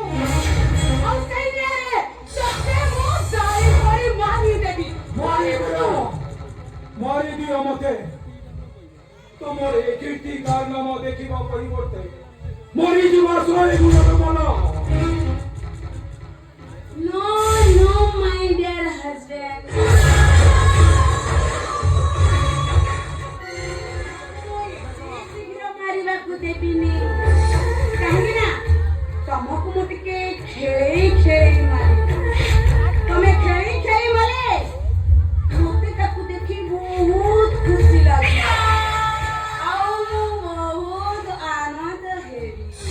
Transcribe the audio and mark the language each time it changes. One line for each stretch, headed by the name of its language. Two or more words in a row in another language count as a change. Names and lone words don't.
Odia: ଆଉ ସେଇ ନିଆଁରେ ତତେ ମୁଁ ଜାଳି କରି ମାରିଦେବି। ମାରିଦିଅ ମତେ। ତମର ଏ କୀର୍ତ୍ତି କାରନାମା ଦେଖିବା ପରିବର୍ତ୍ତେ ମରିଯିବା 100 ଗୁଣର ଭଲ।
English: No, my dear husband.
Odia: ମାରିବାକୁ ଦେବିନି କାହିଁକି ନା ତମକୁ ମୁଁ ଟିକେ ଖେଳେଇ ମାରି। ତମେ ଖେଳେଇ ମାରେ ମତେ ତାକୁ ଦେଖି ବହୁତ ଖୁସି ଲାଗେ ଆଉ ମୁଁ ବହୁତ ଆନନ୍ଦ ହେବି।